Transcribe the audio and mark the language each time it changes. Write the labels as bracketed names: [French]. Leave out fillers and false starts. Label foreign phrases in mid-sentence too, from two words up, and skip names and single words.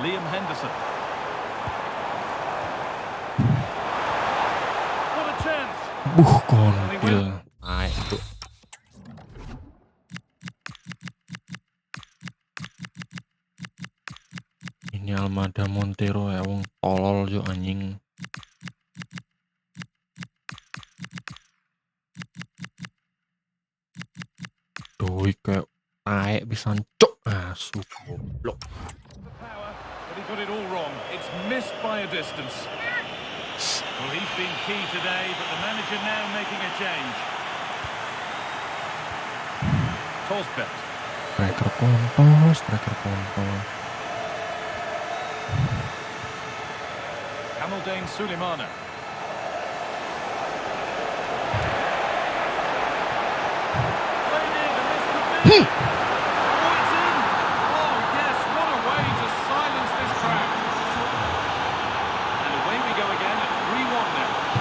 [English] Henderson. What a chance. [Indonesian] Kontil. Naik itu. Ini Almada Montero ya, wong tolol yo anjing. Doi kayak naik bisa cok. Asu goblok. [English] The power, but he got it all wrong. It's missed by a distance. Well, he's been key today, but the manager now making a change. Tosbet. [Indonesian] Striker kontol, striker kontol. [English] Kamaldeen Sulemana. Played in, and this could be. Oh, it's in. Oh, yes, what a way to silence this crowd. And away we go again at 3-1 now.